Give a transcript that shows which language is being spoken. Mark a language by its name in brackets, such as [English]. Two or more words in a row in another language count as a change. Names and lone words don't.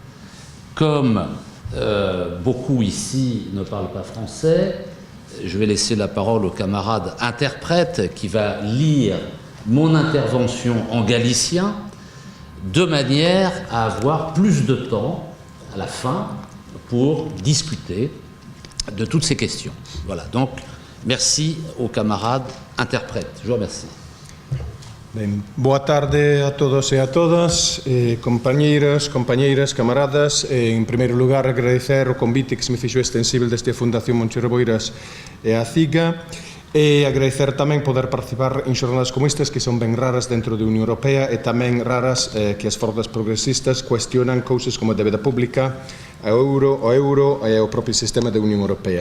[French] Comme beaucoup ici ne parlent pas français, je vais laisser la parole au camarade interprète qui va lire mon intervention en galicien, de manière à avoir plus de temps à la fin pour discuter de toutes ces questions. Voilà, donc merci aux camarades interprètes. Je vous remercie. [Galician] Ben, boa tarde a todos e a todas, compañeiras, camaradas. En primeiro lugar, agradecer o convite que se me fixo extensível desde a Fundación Moncho Reboiras e a CIGA, e agradecer tamén poder participar en xornadas como estas que son ben raras dentro da Unión Europea e tamén raras que as forzas progresistas cuestionan cousas como a débeda pública, o euro e o propio sistema da Unión Europea.